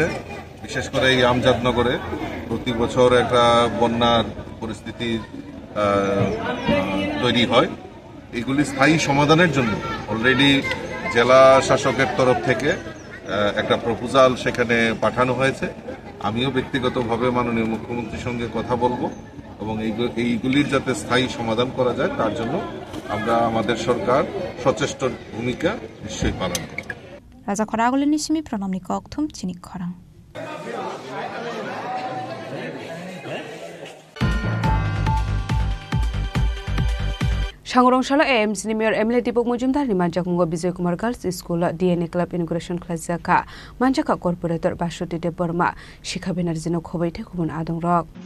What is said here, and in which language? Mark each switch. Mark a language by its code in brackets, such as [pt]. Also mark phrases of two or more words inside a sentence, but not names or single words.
[bn] বিশেষ করে এই আমজাদনগরে প্রতি বছর একটা বন্যার পরিস্থিতি তৈরি হয়, এগুলি স্থায়ী সমাধানের জন্য অলরেডি জেলা শাসকের তরফ থেকে একটা প্রপোজাল সেখানে পাঠানো হয়েছে। আমিও ব্যক্তিগতভাবে মাননীয় মুখ্যমন্ত্রীর সঙ্গে কথা বলবো এবং এইগুলির যাতে স্থায়ী সমাধান করা যায় তার জন্য আমাদের সরকার সচেষ্ট ভূমিকা নিশ্চয়ই পালন করবে। [trp] Raja Khorang nismi pranamni kokthum Chini Khorang. Sangrongshalo AMC ni Mayor Emily Dipok Mujumdar ni manjak mungo Bijoy Kumar Girls School DNA Club Inauguration Klajaka manjaka Corporator Bashoti de Burma Shikha Benarzino Khobaite Kumun Adong Rok